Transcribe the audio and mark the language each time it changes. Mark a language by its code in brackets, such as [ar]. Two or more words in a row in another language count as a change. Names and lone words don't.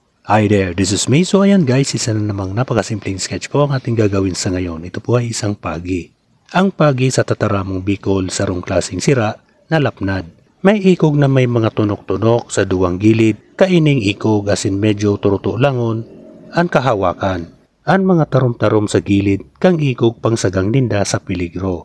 [en] Hi there, this is me. [tl] So ayan guys, isa na namang napakasimpleng sketch po ang ating gagawin sa ngayon. Ito po ay isang pagi. [bik] Ang pagi sa Tataramong Bicol, sarong klaseng sira na lapnad. May ikog na may mga tunok-tunok sa duwang gilid, kaining ikog asin medyo turuto langon, ang kahawakan. Ang mga tarom-tarom sa gilid, kang ikog pangsagang ninda sa peligro.